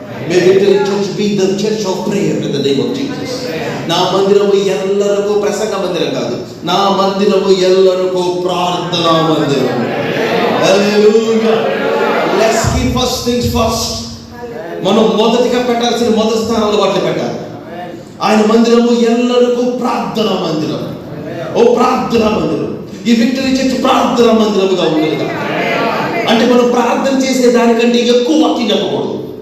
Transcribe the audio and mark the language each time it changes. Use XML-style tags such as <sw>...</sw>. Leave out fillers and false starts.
<en>May Victory Church be the church of prayer in the name of Jesus.</en> <te>నా మందిరము ఎల్లరకు ప్రసంగ మందిరం కాదు, నా మందిరము ఎల్లరకు ప్రార్థనా మందిరం. హల్లెలూయా.</te> <en>Let's keep first things first.</en> <te>మనం మొదటిగా పెట్టాల్సిన మొదటి స్థానంలో వాటిని పెట్టాలి. ఆయన మందిరము ఎల్లరకు ప్రార్థనా మందిరం. ఓ ప్రార్థనా మందిరం. ఈ విక్టరీ చర్చ్ ప్రార్థనా మందిరముగా ఉండేది. అంటే మనం ప్రార్థన చేసే దానికంటే ఎక్కువ వాక్యం చెప్పకూడదు.</te>